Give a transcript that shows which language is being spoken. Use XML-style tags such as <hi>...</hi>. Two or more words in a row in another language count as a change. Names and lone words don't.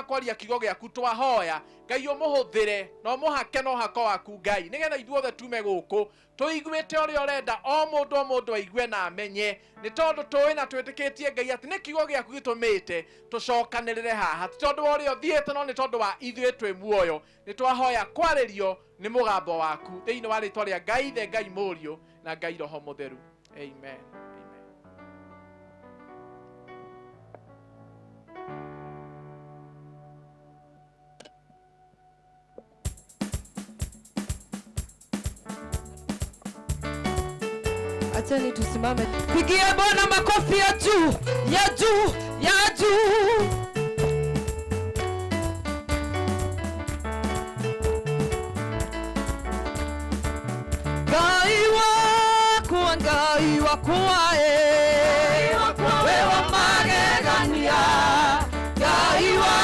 <ki>kwaria kiugo giaku twahoya Ngai umuhuthire no muhake no hako waku Ngai nigetha ithuothe tume guku tuiguite uria urenda o mundu aigue na amenye ni tondu tuwi na twitikitie Ngai ati ni kiugo giaku gitumite tucokanirire haha ti tondu uria uthiite no ni tondu wa ithuĩ twi muoyo ni twahoya kwaririo ni mugambo waku thiini wa ritwa ria Ngai the Ngai Mũriũ na Ngai Roho Mutheru. Amen.</ki> <sw>Acheni tusimame. Pigie Bwana makofi ya juu, ya juu, ya juu.</sw> <ki>Ngai wakwa wewe magegania Ngai</ki>